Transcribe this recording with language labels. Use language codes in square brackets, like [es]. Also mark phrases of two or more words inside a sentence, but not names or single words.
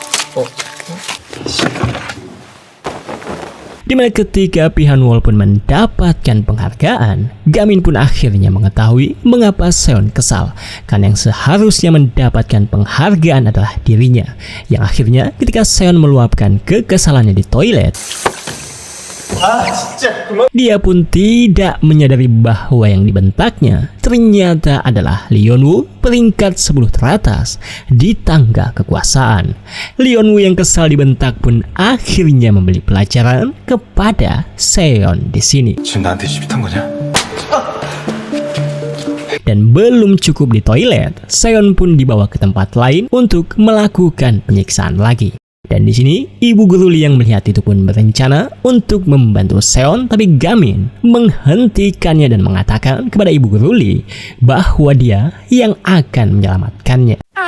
[id] Dimana ketika Pihanwul pun mendapatkan penghargaan, Gamin pun akhirnya mengetahui mengapa Seon kesal, karena yang seharusnya mendapatkan penghargaan adalah dirinya, yang akhirnya ketika Seon meluapkan kekesalannya di toilet, dia pun tidak menyadari bahwa yang dibentaknya ternyata adalah Leonwoo peringkat 10 teratas di tangga kekuasaan. Leonwoo yang kesal dibentak pun akhirnya memberi pelajaran kepada Seon di sini. [ko] 지금 나한테 시비 탄 거냐? [id] Dan belum cukup di toilet, Seon pun dibawa ke tempat lain untuk melakukan penyiksaan lagi. Dan di sini Ibu Guru yang melihat itu pun berencana untuk membantu Seon, tapi Gamin menghentikannya dan mengatakan kepada Ibu Guru bahwa dia yang akan menyelamatkannya.